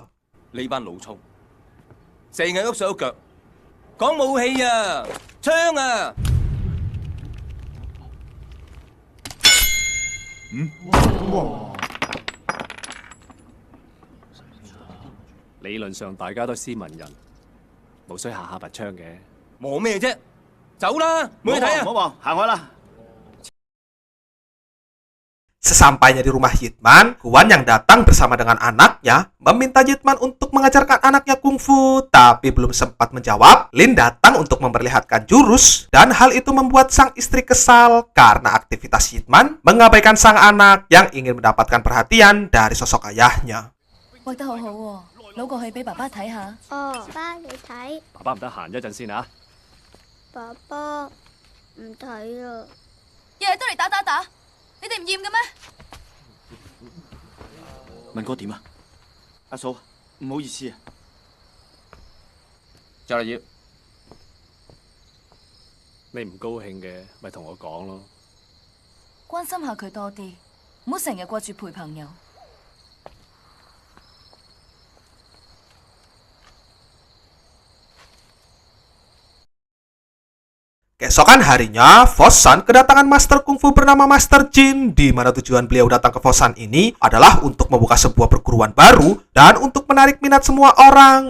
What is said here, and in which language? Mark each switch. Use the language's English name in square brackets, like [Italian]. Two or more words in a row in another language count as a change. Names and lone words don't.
[Cantonese] 呢班老粗，成日喐手喐腳，講武器啊，槍啊！理論上大家都斯文人，無需下下拔槍嘅。忙咩啫？走啦，冇去睇啊！唔好望，行開啦。 [Indonesian] Sesampainya di rumah Yitman, Guan yang datang bersama dengan anaknya meminta Yitman untuk mengajarkan anaknya kungfu, tapi belum sempat menjawab, Lin datang untuk memperlihatkan jurus, dan hal itu membuat sang istri kesal karena aktivitas Yitman mengabaikan sang anak yang ingin mendapatkan perhatian dari sosok ayahnya. [Cantonese] 畫得好好喎，攞過去俾爸爸睇下。哦，爸你睇，爸爸唔得閒一陣先啊！爸爸唔睇啊。日日都嚟打，你哋唔厭嘅咩？文哥點啊？阿嫂，唔好意思啊。就嚟要你唔高興嘅，咪同我講咯。關心下佢多啲，唔好成日掛住陪朋友。 [Indonesian] Keesokan harinya, Fossan kedatangan [English] Master Kungfu [Indonesian] bernama Master Jin, di mana tujuan beliau datang ke Fossan ini adalah untuk membuka sebuah perguruan baru dan untuk menarik minat semua orang.